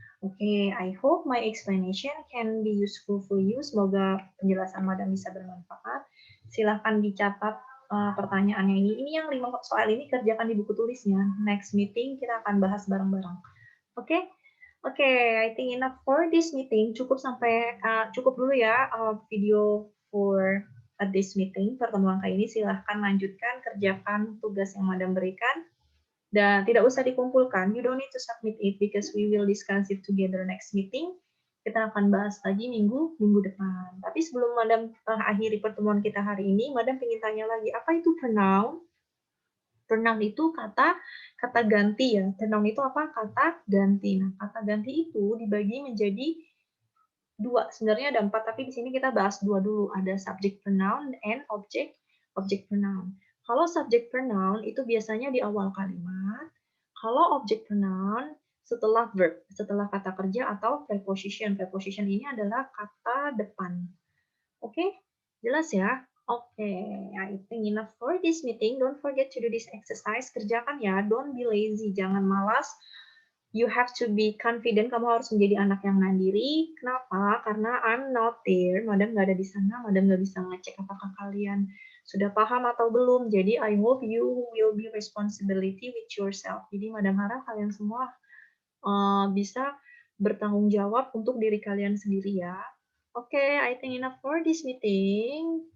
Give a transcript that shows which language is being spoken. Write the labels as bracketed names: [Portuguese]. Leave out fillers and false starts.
[English] Oke, I hope my explanation can be useful for you. [Indonesian] Semoga penjelasan Madam bisa bermanfaat. Silahkan dicatat pertanyaannya ini. Ini yang 5 soal ini kerjakan di buku tulisnya. Next meeting kita akan bahas bareng-bareng. Oke? [English] Oke, I think enough for this meeting. [Indonesian] Cukup dulu ya video [English] for this meeting. [Indonesian] Pertemuan kali ini silahkan lanjutkan kerjakan tugas yang Madam berikan. Dan tidak usah dikumpulkan, [English] you don't need to submit it because we will discuss it together next meeting. [Indonesian] Kita akan bahas lagi minggu depan. Tapi sebelum Madam akhiri pertemuan kita hari ini, Madam ingin tanya lagi, apa itu pronoun? Pronoun itu kata ganti ya. Pronoun itu apa? Kata ganti. Nah, kata ganti itu dibagi menjadi 2. Sebenarnya ada 4, tapi di sini kita bahas 2 dulu. Ada subject pronoun [English] and [Indonesian] object pronoun. Kalau subject pronoun itu biasanya di awal kalimat. Kalau object pronoun setelah verb, setelah kata kerja atau preposition. Preposition ini adalah kata depan. Oke? Jelas ya? [English] Oke, I think enough for this meeting. Don't forget to do this exercise. [Indonesian] Kerjakan ya, [English] don't be lazy. [Indonesian] Jangan malas. [English] You have to be confident. [Indonesian] Kamu harus menjadi anak yang mandiri. Kenapa? Karena [English] I'm not there. [Indonesian] Madam nggak ada di sana. Madam nggak bisa ngecek apakah kalian sudah paham atau belum. Jadi [English] I hope you will be responsibility with yourself. [Indonesian] Jadi Madam harap kalian semua bisa bertanggung jawab untuk diri kalian sendiri ya. [English] Okay, I think enough for this meeting.